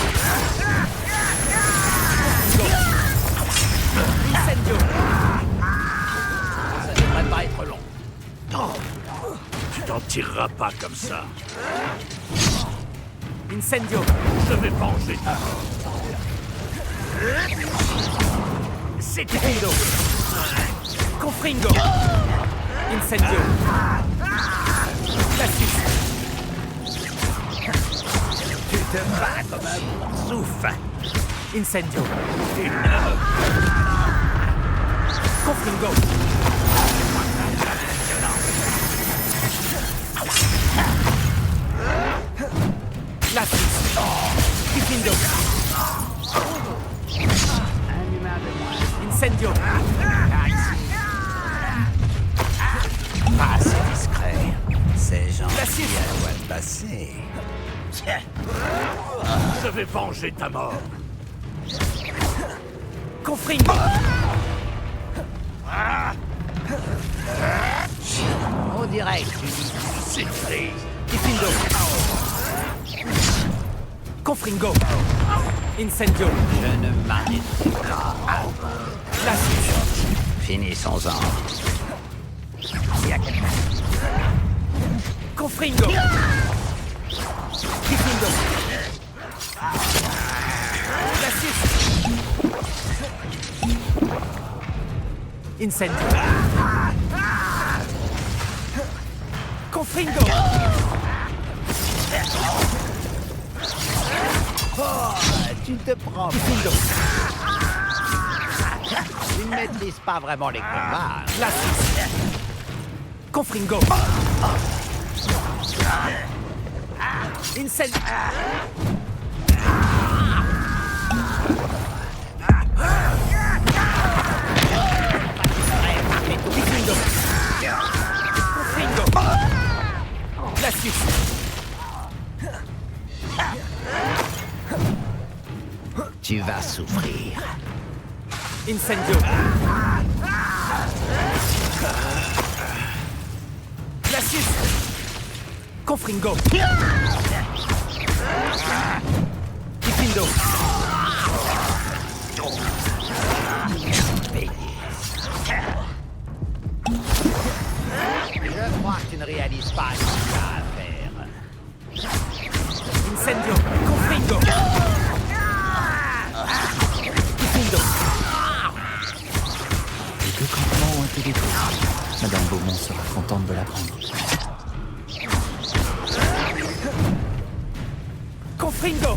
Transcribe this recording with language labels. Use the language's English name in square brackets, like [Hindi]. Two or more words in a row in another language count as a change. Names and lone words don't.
[French] Incendio! Ça devrait pas être long. Tu t'en tireras pas comme ça. Incendio! Je vais venger ta mort. C'était Confringo! Incendio! Glacis! Tu te bats comme un souffle. Incendio! Confringo! Glacis! Confringo! Incendio! Pas assez discret. C'est gentil Glacis! à toi de passer. Je vais venger ta mort. Confringo! On dirait que tu dis Surprise. Confringo! Confringo. Incendio. Je ne m'arrêterai pas avant. Glacius. Finissons-en. Confringo. Confringo. Glacius. Incendio. Confringo. Oh, tu te prends. Confringo. Tu ne maîtrises pas vraiment les combats. Glacius. Confringo. Incendio. Confringo. Confringo. Glacius. Tu vas souffrir. Incendio. Glacius. Confringo. Diffindo. Je crois que tu ne réalises pas ce qu'il y a à faire. Incendio. Confringo. Diffindo. Les deux campements ont été détruits. Madame Beaumont sera contente de l'apprendre. Confringo.